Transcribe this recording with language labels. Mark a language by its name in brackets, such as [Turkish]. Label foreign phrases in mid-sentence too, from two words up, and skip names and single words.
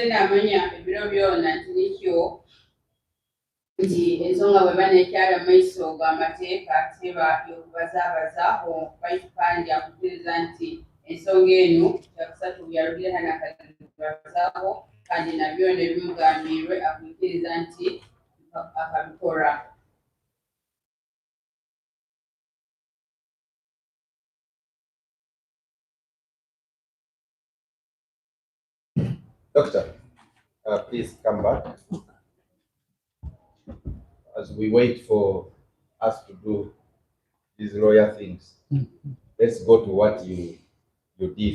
[Tooro] namanya ebiro byona nti nikyo nti ensonga bwe banekyala maiso g'amateeka teba y'okubazaabazaho baitu kandi akukkiriza nti ensonga eno kyakusatu byalugire hano akabazaaho kandi nabyo ne bimugambirwe akukkiriza nti akabikora. [English] Doctor, please come back. As we wait for us to do these lawyer things, let's go to what you did.